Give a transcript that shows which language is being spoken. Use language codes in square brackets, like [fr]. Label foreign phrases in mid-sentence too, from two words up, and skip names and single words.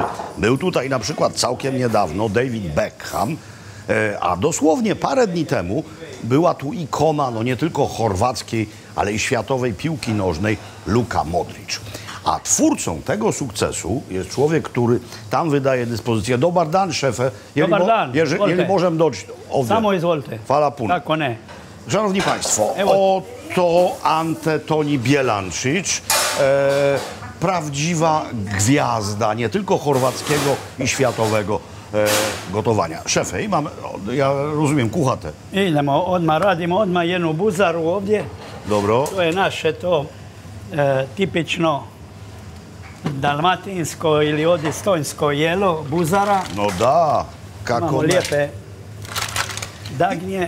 [pl] Był tutaj na przykład całkiem niedawno David Beckham, a dosłownie parę dni temu była tu ikona no nie tylko chorwackiej, ale i światowej piłki nożnej Luka Modric. A twórcą tego sukcesu jest człowiek, który tam wydaje dyspozycję. [hr] Dobar dan, [pl] szefie. [hr] Dobar dan, [pl] Jeżeli możemy dojść [hr] ovdje. Samo izvolite. Hvala puno. Kako ne. [pl] Szanowni Państwo, [hr] Evo. [pl] oto Ante Toni Bielančić, prawdziwa gwiazda nie tylko chorwackiego i światowego gotowania. Szefie, ja rozumiem, [hr] kuhate. Idemo, odmah radimo odmah jednu buzaru ovdje. Dobro. To je naše to tipično dalmatinsko ili odistojnsko jelo, buzara. No da, kako Imamo ne. lijepe dagnje.